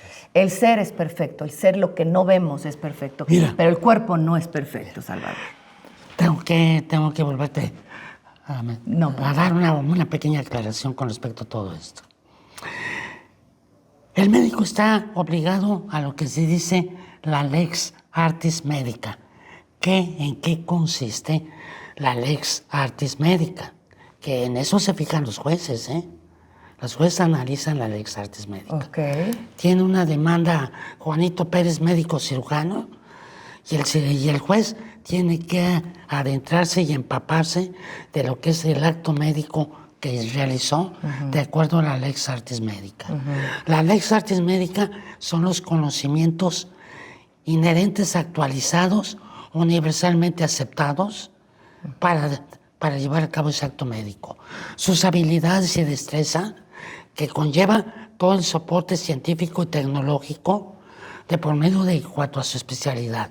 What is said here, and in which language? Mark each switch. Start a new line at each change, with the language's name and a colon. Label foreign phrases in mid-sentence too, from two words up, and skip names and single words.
Spanish: El ser es perfecto, el ser lo que no vemos es perfecto, pero el cuerpo no es perfecto, Salvador. Tengo que volverte a dar una pequeña aclaración con respecto a todo esto. El médico está obligado a lo que se dice la
Latin: lex artis medica.
Spanish: ¿En qué consiste la
Latin: lex artis medica?
Spanish: Que en eso se fijan los jueces, ¿eh? Los jueces analizan la
Latin: lex artis medica.
Spanish: Okay. Tiene una demanda Juanito Pérez, médico cirujano, y el juez tiene que adentrarse y empaparse de lo que es el acto médico que realizó de acuerdo a la
Latin: lex artis medica.
Spanish: La
Latin: lex artis medica
Spanish: son los conocimientos inherentes, actualizados, universalmente aceptados para llevar a cabo ese acto médico. Sus habilidades y destreza que conlleva todo el soporte científico y tecnológico de por medio de cuanto a su especialidad.